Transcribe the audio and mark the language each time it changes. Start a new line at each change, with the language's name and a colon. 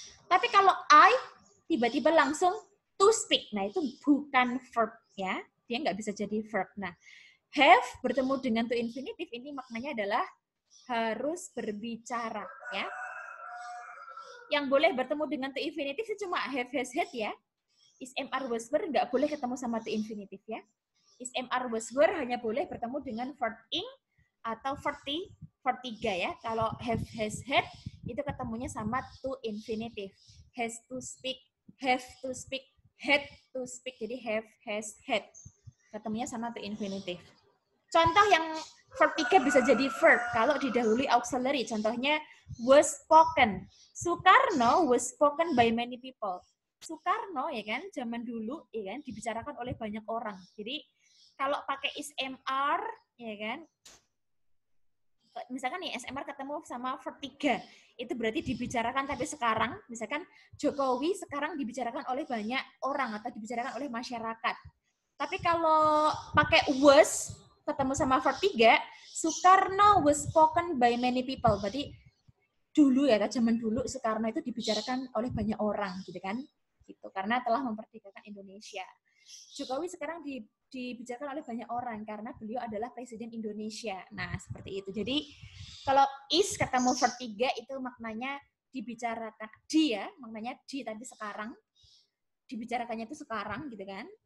Indonesian: Tapi kalau I tiba-tiba langsung to speak, nah itu bukan verb ya. Dia nggak bisa jadi verb. Nah, have bertemu dengan to infinitive ini maknanya adalah harus berbicara ya. Yang boleh bertemu dengan to infinitive itu cuma have, has, had ya. Is, am, was, were nggak boleh ketemu sama to infinitive ya. Is, am, was, were hanya boleh bertemu dengan verb ing atau verb 3 ya. Kalau have, has, had itu ketemunya sama to infinitive.
English: Has to speak, have to speak, had to speak.
Indonesian: Jadi have, has, had. Ketemunya sama to infinitive. Contoh yang verb 3 bisa jadi verb kalau didahului auxiliary. Contohnya
English: was spoken. Soekarno was spoken by many people.
Indonesian: Soekarno ya kan zaman dulu ya kan dibicarakan oleh banyak orang. Jadi kalau pakai is, mr ya kan, misalkan nih SMR ketemu sama verb 3, itu berarti dibicarakan. Tapi sekarang misalkan Jokowi sekarang dibicarakan oleh banyak orang atau dibicarakan oleh masyarakat. Tapi kalau pakai was ketemu sama verb 3,
English: Soekarno was spoken by many people.
Indonesian: Berarti dulu ya, zaman dulu Soekarno itu dibicarakan oleh banyak orang gitu kan. Gitu, karena telah memerdekakan Indonesia. Jokowi sekarang dibicarakan oleh banyak orang karena beliau adalah presiden Indonesia. Nah, seperti itu. Jadi kalau is ketemu verb 3 itu maknanya dibicarakan dia, maknanya di tapi sekarang dibicarakannya itu sekarang gitu kan.